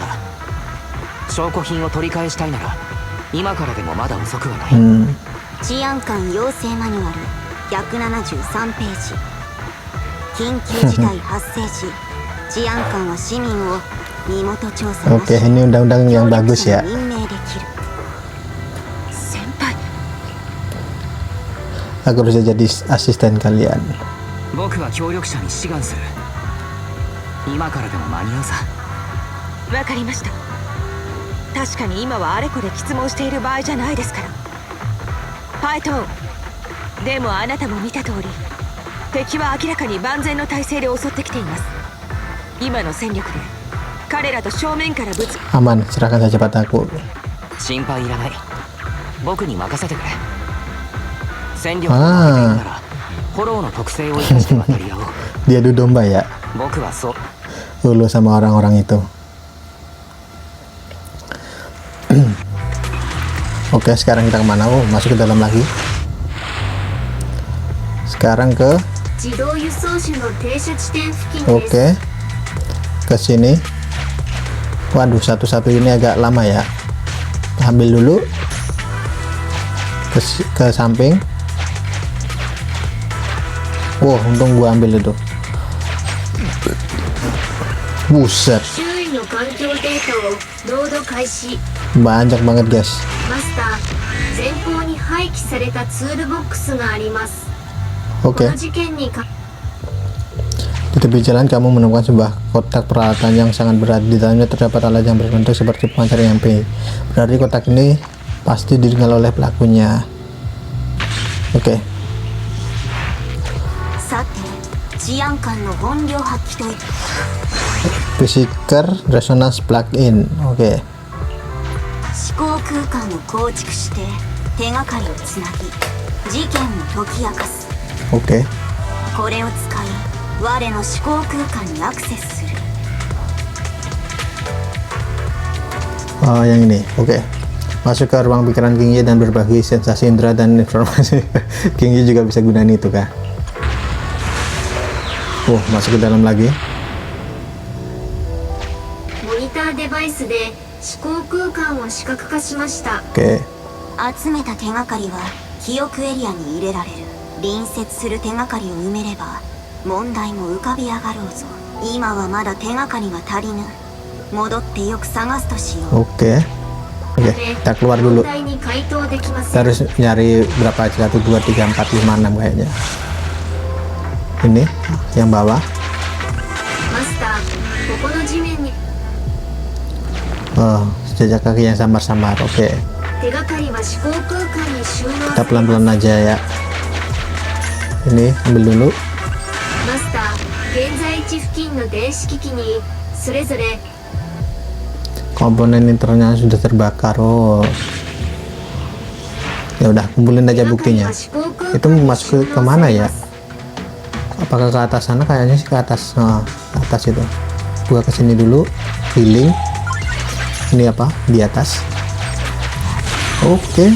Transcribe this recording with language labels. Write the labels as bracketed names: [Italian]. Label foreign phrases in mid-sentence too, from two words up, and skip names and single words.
[Japanese] 証拠品を取り返したいなら今からでもまだ遅くはない。治安官養成マニュアル173ページ。緊急事態発生時、治安官は市民を身元調査なし [Indonesian] Oke, ini undang-undang yang bagus ya. [Japanese] 任命できる。先輩、 [Indonesian] Aku bisa jadi asisten kalian. [Japanese] 僕は協力者に志願する。今からでも間に合うさ。わかりました。確かに今はあれこれ質問している場合じゃないですから。パイトーン、でもあなたも見た通り敵は明らかに万全の体制で襲ってきています。今の戦力で彼らと正面からぶつ。 [Indonesian] Aman, serahkan saja padaku. [Japanese] 心配いらない。僕に任せてくれ。戦力を上げているならフォローの特性を生かして渡り合おう。 [Indonesian] Dia adu domba ya. [Japanese] 僕はそう。 [Indonesian] Dulu sama orang-orang itu. Oke, sekarang kita kemana? Oh, masuk ke dalam lagi. Sekarang ke [Japanese] 自動輸送車の停車地点付近です。 [Indonesian] Oke, ke sini. Waduh, satu-satu ini agak lama ya. Ambil dulu ke samping. Wow, untung gua ambil itu. Buset, [Japanese] 周囲の環境データをロード開始。 [Indonesian] banyak banget guys. [Japanese] マスター、前方に廃棄されたツールボックスがあります。 [Indonesian] Oke, [Japanese] この事件にか [Indonesian] di tepi jalan kamu menemukan sebuah kotak peralatan yang sangat berat. Di dalamnya terdapat alat yang berbentuk seperti pancar MP. Berarti kotak ini pasti ditinggal oleh pelakunya. Oke. [Japanese] さて、治安官の本領発揮といった。 [English] Physical Resonance Plug-in. [Indonesian] Oke. [Japanese] 思考空間を構築して手がかりをつなぎ事件を解き明かす。 [Indonesian] Oke. [Japanese] これを使い我の思考空間にアクセスする。 [Indonesian] Oh, yang ini. Oke. Masuk ke ruang pikiran Kingyi dan berbagi sensasi indera dan informasi. Kingyi juga bisa gunain itu kah? Masuk ke dalam lagi. [Japanese] モニターデバイスで思考空間を視覚化しました。 [Indonesian] Oke. [Japanese] 集めた手がかりは記憶エリアに入れられる。隣接する手がかりを埋めれば問題も浮かび上がろうぞ。今はまだ手がかりが足りぬ。戻ってよく探すとしよう。 [Indonesian] Oke. Oke, kita keluar [Japanese] 問 [Indonesian] dulu. [Japanese] 題に回答できま [Indonesian] Kita [Japanese] せん。 [Indonesian] harus nyari berapa aja? 1, 2, 3, 4, 5, 6 kayaknya. Ini yang bawah. [Japanese] マスター、ここの地面に [Indonesian] Oh, jejak kaki yang samar-samar. Oke. [Japanese] 手がかりは思考空間に収納 [Indonesian] Kita [Japanese] され [Indonesian] pelan-pelan aja ya. Ini ambil dulu. [Japanese] マスター、現在地付近の電子機器にそれぞれ [Indonesian] komponen internalnya sudah terbakar. Oh ya udah, kumpulin aja buktinya. Itu masuk ke mana ya? Apakah ke atas sana? Kayaknya sih ke atas. Nah, ke atas itu. Gua kesini dulu, healing. Ini apa? Di atas. Oke.